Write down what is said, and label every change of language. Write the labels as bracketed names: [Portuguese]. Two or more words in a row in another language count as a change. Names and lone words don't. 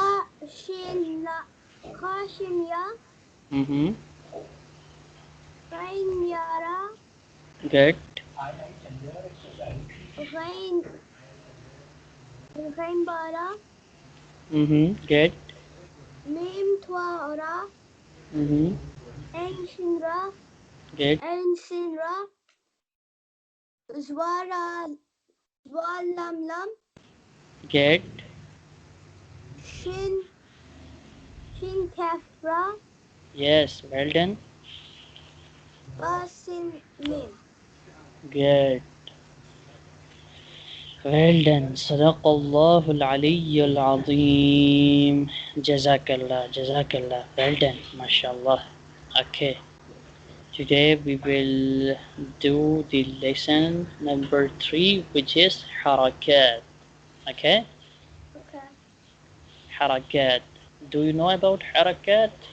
[Arabic] خا شين يا. غين يا را. [English] Good. [Arabic] غين با را. [English] Good. [Arabic] ميم طا را. عين شين را. [English] Good. [Arabic] عين سين را. ظا را لام لام. [English] Good. [Arabic] شين كاف را. [English] Yes. Well done. [Arabic] با سين ميم. [English] Good. Well done. [Arabic] صدق الله العلي العظيم. جزاك الله. جزاك الله. [English] Well done. MashaAllah. Okay. Today we will do the lesson number 3, which is harakat. Okay? Okay. Harakat. Do you know about harakat?